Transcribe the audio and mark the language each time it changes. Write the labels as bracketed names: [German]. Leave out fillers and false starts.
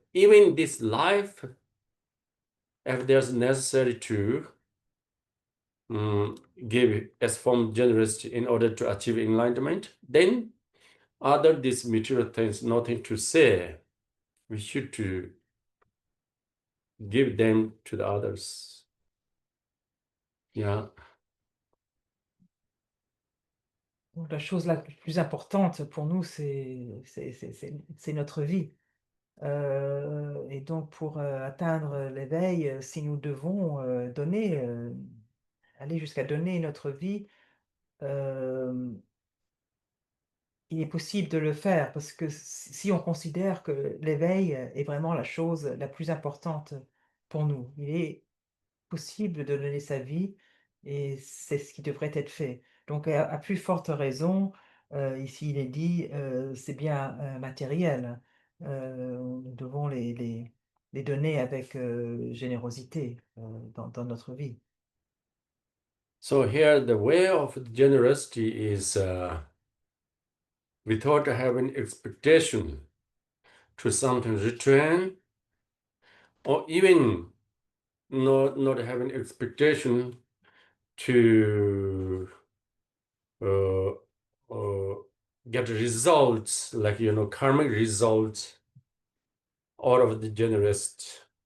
[English] Even this life, if there's necessary to give as form generosity in order to achieve enlightenment, then other these material things, nothing to say. We should to give them to the others. Yeah. [French] Donc, la chose la plus importante pour nous, c'est notre vie. Et donc, pour atteindre l'éveil, si nous devons donner, aller jusqu'à donner notre vie, il est possible de le faire parce que si on considère que l'éveil est vraiment la chose la plus importante pour nous, il est possible de donner sa vie et c'est ce qui devrait être fait. Donc, à plus forte raison, ici il est dit, c'est bien matériel. Nous devons les donner avec générosité dans notre vie. [English] So here the way of generosity is without having expectation to something return, or even not having expectation to get results, like, karmic results out of the generous.